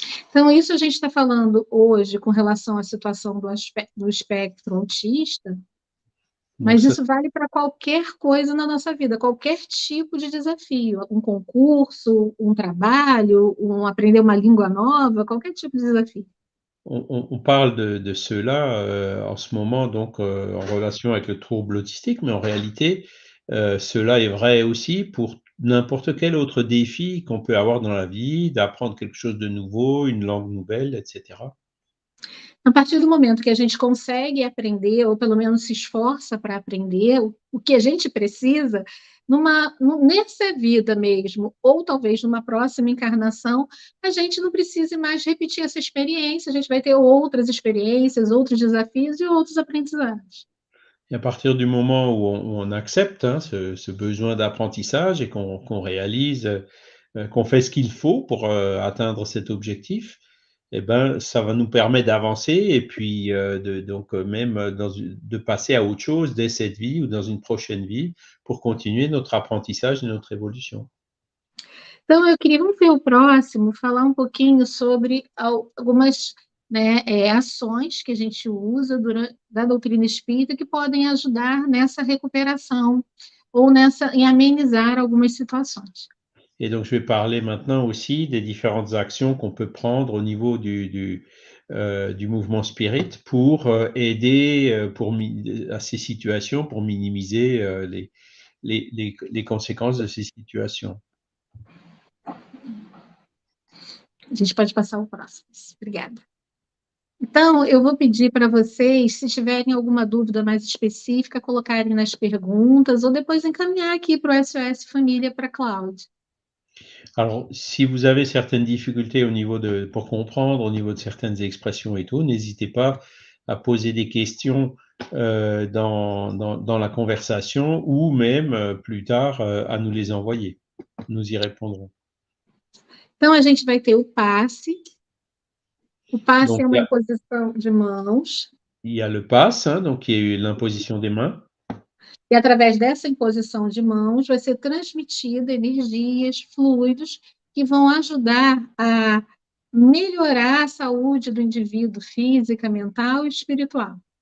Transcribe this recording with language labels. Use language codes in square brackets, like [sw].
[pt] Então, isso a gente está falando hoje com relação à situação do espectro autista, [fr] Donc [pt] mas [fr] ça, [pt] isso vale para qualquer coisa na nossa vida, qualquer tipo de desafio, um concurso, um trabalho, aprender uma língua nova, qualquer tipo de desafio. [fr] on parle de cela en ce moment donc en relation avec le trouble autistique, mais en réalité, cela est vrai aussi pour n'importe quel autre défi qu'on peut avoir dans la vie, d'apprendre quelque chose de nouveau, une langue nouvelle, et cetera. [pt] A partir do momento que a gente consegue aprender, ou pelo menos se esforça para aprender o que a gente precisa, nessa vida mesmo, ou talvez numa próxima encarnação, a gente não precise mais repetir essa experiência, a gente vai ter outras experiências, outros desafios e outros aprendizados. [fr] Et à partir du moment où on accepte, hein, ce besoin d'apprentissage et qu'on réalise, qu'on fait ce qu'il faut pour, atteindre cet objectif, et ben, ça va nous permettre d'avancer et puis, de donc, même de passer à autre chose dès cette vie ou dans une prochaine vie pour continuer notre apprentissage et notre évolution. [pt] Então, eu queria, vamos ver o próximo, falar um pouquinho sobre algumas, né, ações que a gente usa da doutrina espírita que podem ajudar nessa recuperação ou em amenizar algumas situações. [fr] Et donc je vais parler maintenant aussi des différentes actions qu'on peut prendre au niveau du mouvement spirit pour, aider, à ces situations, pour minimiser, les conséquences de ces situations. [pt] A gente pode passar o próximo. Obrigada. Então, eu vou pedir para vocês, se tiverem alguma dúvida mais específica, colocarem nas perguntas ou depois encaminhar aqui para o SOS Família para a Cláudia. [fr] Alors, si vous avez certaines difficultés pour comprendre, au niveau de certaines expressions et tout, n'hésitez pas à poser des questions dans la conversation ou même plus tard à nous les envoyer. Nous y répondrons. [pt] Então, a gente vai ter o passe. O passe [fr] Donc, [pt] é uma imposição de mãos. [fr] il y a le passe, hein, donc qui est l'imposition des mains. [pt] E através dessa imposição de mãos vai ser transmitida energias, fluidos, que vão ajudar a melhorar a saúde do indivíduo física, mental e espiritual.